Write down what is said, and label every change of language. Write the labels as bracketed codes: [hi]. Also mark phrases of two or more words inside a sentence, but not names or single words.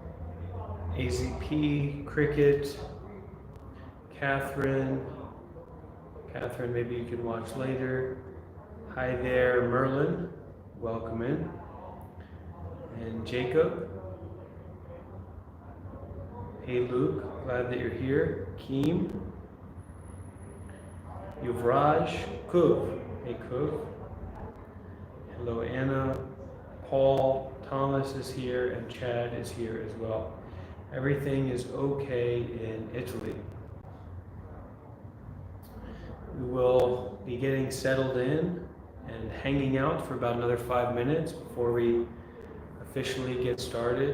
[en] AZP, Cricket, Catherine, maybe you can watch later. Hi there, Merlin. Welcome in. And Jacob. Hey, Luke. Glad that you're here. Keem. Yuvraj. Kuv. Hey, Kuv. Hello, Anna. Paul. Thomas is here, and Chad is here as well. Everything is okay in Italy. We will be getting settled in and hanging out for about another 5 minutes before we officially get started.